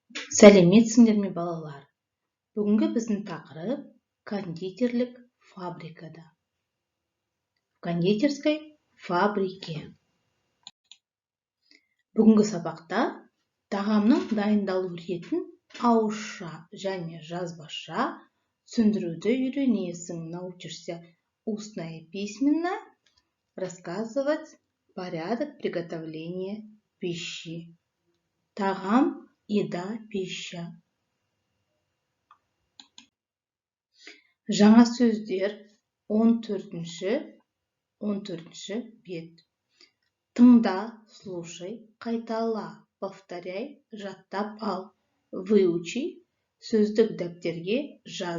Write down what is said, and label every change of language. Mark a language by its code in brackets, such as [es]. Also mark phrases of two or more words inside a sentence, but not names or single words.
[kk] Сәлеметсіңдер ме, балалар? Бүгінгі біздің тақырып кондитерлік фабрикада. [ru] В кондитерской фабрике. [kk] Бүгінгі сабақта тағамның дайындалу ретін ауызша және жазбаша түсіндіруді үйренесің. [ru] Научишься устно и письменно рассказывать порядок приготовления пищи. [kk] Тағам, [ru] еда, пища. [kk] Жаңа сөздер 14-ші бет. Тыңда, слушай, қайтала, повторяй, жаттап ал. Выучи, сөздік дәптерге жаз.